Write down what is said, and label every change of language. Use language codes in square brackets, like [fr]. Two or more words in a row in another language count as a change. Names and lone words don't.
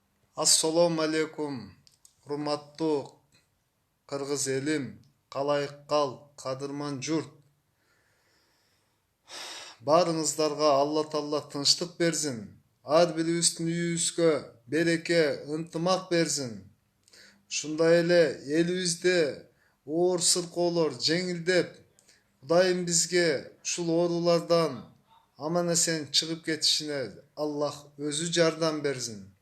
[ar] السلام عليكم. [ky] Урматтуу Кыргыз элим, калайык кал, кадырман журт. Barыңızдарга Алла Таала тынчтык берсин. Ар бирибиздин үйүбүзгө береке, ынтымак берсин. Ушундай эле элибизде оор сыркоолор жеңилдеп, Кудайым бизге ушул оорулардан аман эсен чыгып кетишине Аллах өзү жардам берсин.